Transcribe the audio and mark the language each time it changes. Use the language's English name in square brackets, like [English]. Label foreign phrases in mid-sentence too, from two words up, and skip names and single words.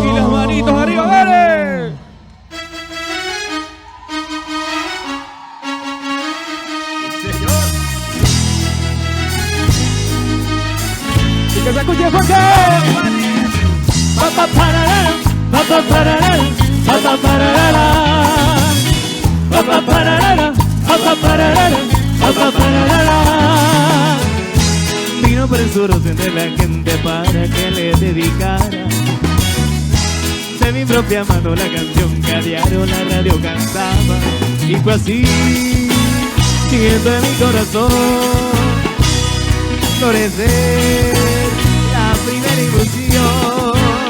[Spanish] Y las manitos arriba, dale. Señor. Y que se escuche fuerte. Pa pa pararara, pa pa pararara, pa pa pararara, pa pa pararara, pa pa pararara, pa pa pararara. Vino presuroso entre la gente para que le dedicara de mi propia mano la canción que a diario la radio cantaba. Y fue así, siento en mi corazón florecer la primera ilusión.